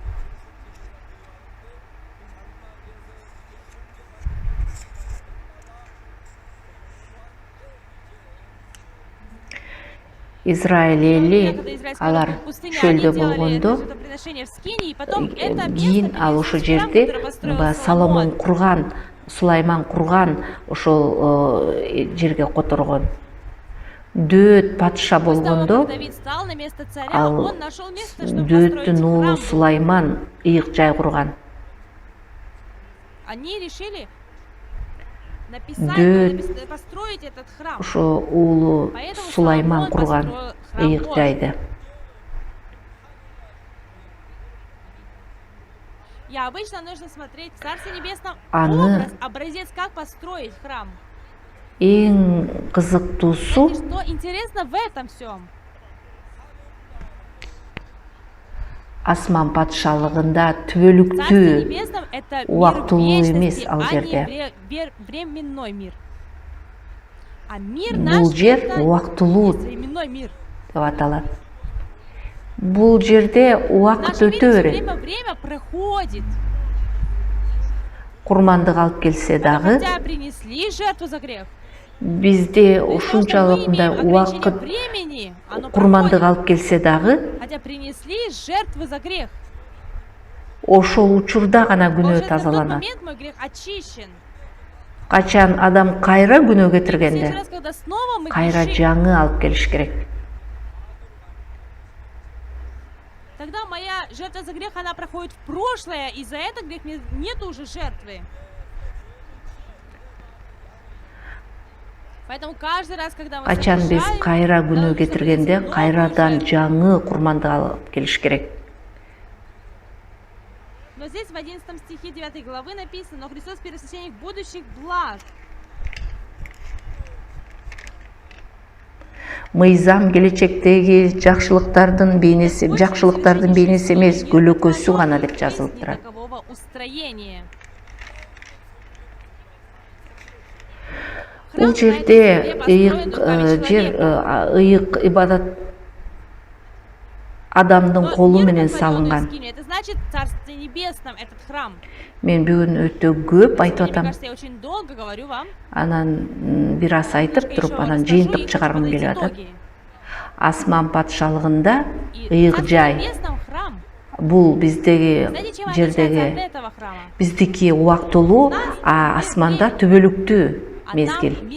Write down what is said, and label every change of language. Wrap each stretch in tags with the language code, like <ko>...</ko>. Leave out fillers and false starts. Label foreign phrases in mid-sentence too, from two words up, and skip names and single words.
<ky>Израиль эли алар чөлдө болгондо кийин ал ошол жерде Соломон курган, Сулайман курган ошол жерге которгон. Дөөт патша болгондо ал Дөөттүн уулу Сулайман ыйык жай курган.</ky> <ru>Они решили</ru> <ky>Дөөт</ky> <ru>построить этот храм.</ru> <ky>ошо уулу</ky> <ru>Поэтому</ru> <ky>Сулайман</ky> <ru>Соломон</ru> <ky>курган</ky> <ru>построил храм</ru> <ky>ыйык</ky> <ru>Божий.</ru> <ky>жайды.</ky> <ru>И обычно нужно смотреть в Царстве Небесном</ru> <ky>Аны</ky> <ru>образец, как построить храм.</ru> <ky>эң кызыктуусу</ky> <ru>Знаете, что интересно в этом всем?</ru> <ky>Асман патшалыгында</ky> <ru>В Царстве</ru> <ky>түбөлүктүү</ky> <ru>Небесном это мир</ru> <ky>убактылуу эмес</ky> <ru>вечности,</ru> <ky>ал</ky> <ru>а</ru> <ky>жерде.</ky> <ru>не временной мир. А мир</ru> <ky>Бул</ky> <ru>наш</ru> <ky>жер</ky> <ru>это</ru> <ky>убактылуу</ky> <ru>есть временной мир.</ru> <ky>деп аталат. Бул жерде убакыт</ky> <ru>Наше</ru> <ky>өтө берет.</ky> <ru>время проходит.</ru> <ky>Курмандык алып келсе дагы</ky> <ru>Хотя принесли жертву за грех.</ru> <ky>бизде</ky> <ru>Возможно, мы</ru> <ky>ушунчалык мындай</ky> <ru>имеем ограничение</ru> <ky>убакыт</ky> <ru>времени, оно</ru> <ky>курмандык</ky> <ru>проходит.</ru> <ky>алып келсе дагы</ky> <ru>Хотя принесли жертвы за грех.</ru> <ky>ошол учурда гана күнөө</ky> <ru>Получается, в тот</ru> <ky>тазаланат.</ky> <ru>момент мой грех очищен.</ru> <ky>Качан адам кайра күнөө</ky> <ru>В следующий</ru> <ky>кетиргенде</ky> <ru>раз, когда снова мы</ru> <ky>кайра</ky> <ru>грешим,</ru> <ky>жаңы алып келиш керек.</ky> <ru>тогда моя жертва за грех, она проходит в прошлое, и за этот грех нет уже жертвы. Поэтому каждый раз, когда мы</ru> <ky>Качан биз</ky> <ru>совершаем,</ru> <ky>кайра күнөө</ky> <ru>нам нужно</ru> <ky>кетиргенде</ky> <ru>принести новую</ru> <ky>кайрадан</ky> <ru>жертву.</ru> <ky>жаңы курмандык алып келиш керек.</ky> <ru>Но здесь в 11 стихе 9 главы написано: но Христос первосвященник будущих благ.</ru> <ky>Мыйзам келечектеги жакшылыктардын бейнеси эмес, көлөкөсү гана деп жазылып турат.</ky> <ru>Такового устроения.</ru> <ky>Бул жерде ыйык ибадат адамдын колу менен салынган.</ky> <ru>Это значит, в Царстве Небесном этот храм.</ru> <ky>Мен бүгүн өтө көп айтып</ky> <ru>Мне</ru> <ky>атам.</ky> <ru>кажется, я очень долго говорю вам.</ru> <ky>Анан бир аз айтып туруп, анан жыйынтык чыгаргым келип атат. Асман патшалыгында ыйык жай. Бул биздеги жердеги биздики убактылуу, а асманда түбөлүктүү мезгил.</ky>